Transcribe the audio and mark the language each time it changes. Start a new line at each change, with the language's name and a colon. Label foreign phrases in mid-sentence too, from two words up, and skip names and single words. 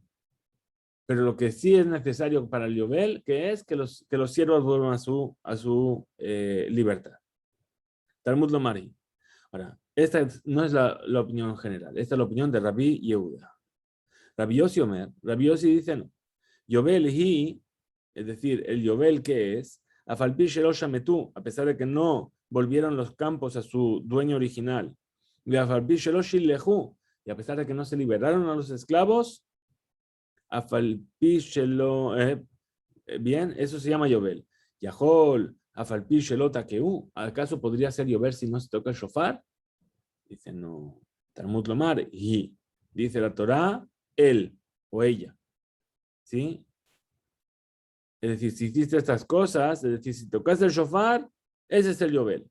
Spanish: Pero lo que sí es necesario para el Yobel, que es que los siervos vuelvan a su libertad.
Hebrew: תלמוד לומר.
Spanish: Ahora, esta no es la opinión general, esta es la opinión de Rabbi Yehuda.
Hebrew: רבי יוסי אומר,
Spanish: Rabbi Yossi dice no.
Hebrew: יובל היא,
Spanish: es decir, el Yobel que es,
Hebrew: אף על פי שלא שמטו,
Spanish: a pesar de que no volvieron los campos a su dueño original, y
Hebrew: אף על פי שלא שילחו,
Spanish: y a pesar de que no se liberaron a los esclavos,
Hebrew: אף על פי שלא,
Spanish: bien, eso se llama Yobel.
Hebrew: יכול, אף על פי שלא תקעו,
Spanish: ¿acaso podría ser Yobel si no se toca el shofar? Dice no.
Hebrew: תלמוד לומר, היא.
Spanish: Dice la Torah, él o ella. ¿Sí? Es decir, si hiciste estas cosas, es decir, si tocaste el shofar, ese es el Yobel.